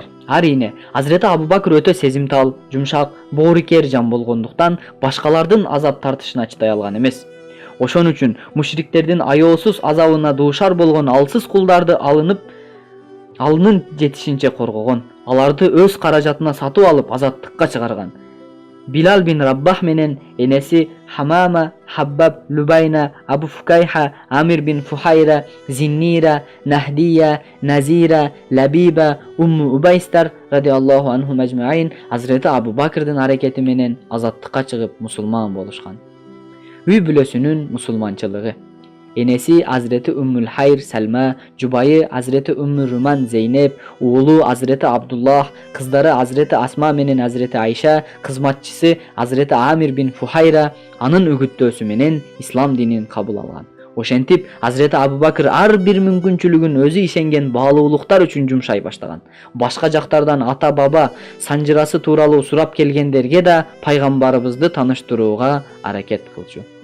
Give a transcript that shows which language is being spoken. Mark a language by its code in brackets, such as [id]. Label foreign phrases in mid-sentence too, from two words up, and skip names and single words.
[ky] Арине, Hazreti Abu Bakr өтө сезимтал, жумшак, боорукер жан болгондуктан башкалардын азап тартышына чыдай алган эмес. Ошон үчүн мушриктердин аеосуз азабына дуушар болгон алсыз кулдарды алынын жетишинче коргогон. Аларды өз каражатына сатып алып азаттыкка чыгарган. Билал бин Раббах менен энеси Хамама, Хаббаб, Лубайна, Абу Фукайха, Амир бин Фухайра, Зиннира, Нахдия, Назира, Лабиба, Умму Убайстар [ar] رضي الله عنهم أجمعين [ky] Hazreti Abu Bakrдын аракети менен азаттыкка чыгып мусулман болушкан. Үй бүлөсүнүн мусулманчылыгы. Энеси Hazreti Ümmül Hayr Salma, жубайы Hazreti Ümmü Ruman Zeynep, уулу Hazreti Abdullah, кыздары Hazreti Asma менен Hazreti Ayşa, кызматчысы Hazreti Amir bin Fuhayra анын үгүттөөсү менен ислам динин кабыл алган. Ошентип Hazreti Abu Bakr ар бир мүмкүнчүлүгүн өзү ишенген баалуулуктар үчүн жумшай баштаган. Башка жактардан ата баба санжырасы тууралуу сурап келгендерге да пайгамбарыбызды тааныштырууга аракет кылчу.